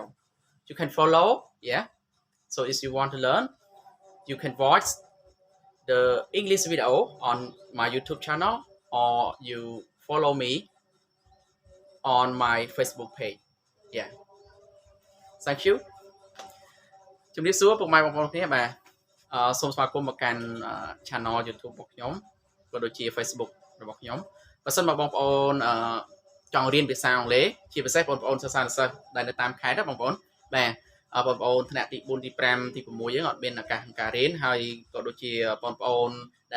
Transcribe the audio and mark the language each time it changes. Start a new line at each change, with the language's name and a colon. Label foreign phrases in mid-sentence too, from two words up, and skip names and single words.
English: You can follow, yeah. So if you want to learn, you can watch the English video on my YouTube channel or you follow me on my Facebook page. Yeah, thank you.
Khmer: ជំរាបសួរពុកម៉ែបងប្អូនគ្នាបាទសូមស្វាគមន៍មកកាន់ channel YouTube របស់ខ្ញុំក៏ដូចជា Facebook របស់ខ្ញុំបើសិនមកបងប្អូនចង់រៀនភាសាអង់គ្លេសជាពិសេសបងប្អូនសិស្សានុសិស្សដែលនៅតាមខេត្តណាបងប្អូនបាទបងប្អូនថ្នាក់ទី4ទី5ទី6យើងអត់មានឱកាសក្នុងការរៀនហើយក៏ដូចជាបងប្អូនដែល